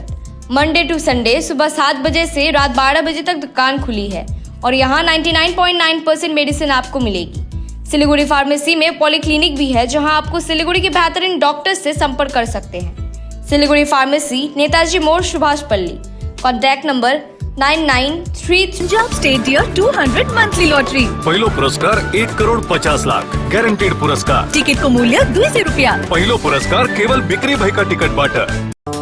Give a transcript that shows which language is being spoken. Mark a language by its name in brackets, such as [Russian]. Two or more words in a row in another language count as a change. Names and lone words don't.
[English] Monday to Sunday [Hindi] सुबह 7 बजे से रात 12 बजे तक दुकान खुली है और यहाँ 99.9% मेडिसिन आपको मिलेगी। सिलीगुड़ी फार्मेसी में पॉलीक्लिनिक भी है, जहां आपको सिलीगुड़ी के बेहतरीन डॉक्टर्स से संपर्क कर सकते हैं। सिलीगुड़ी फार्मेसी, नेताजी मोड़, सुभाष पल्ली। कॉन्टैक्ट नंबर 9933। [Nepali] पंजाब स्टेट डियर 200 मंथली लॉटरी। पहिलो पुरस्कार 1,50,00,000 ग्यारेंटेड पुरस्कार। टिकट को मूल्य 200 रुपया। पहिलो पुरस्कार केवल बिक्री भएका टिकटबाट।